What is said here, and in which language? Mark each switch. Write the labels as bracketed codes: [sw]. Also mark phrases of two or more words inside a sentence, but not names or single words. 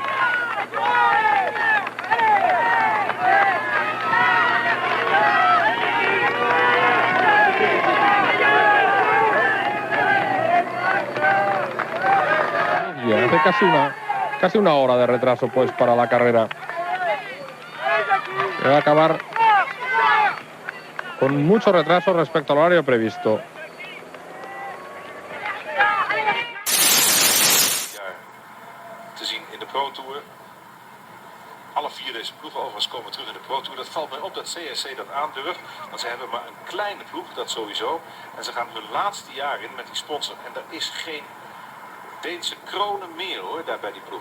[es] Y hace casi una hora de retraso, pues, para la carrera. Va a acabar con mucho retraso respecto al horario previsto. [nl] Te zien in de Pro Tour. Alle vier de Nederlandse ploegen overigens komen terug in de Pro Tour. Dat valt mij op dat CSC dat aandurft. Want ze hebben maar een kleine ploeg, dat sowieso. En ze gaan hun laatste jaar in met die sponsor. En er is geen Deense kronen meer hoor, daar bij die ploeg.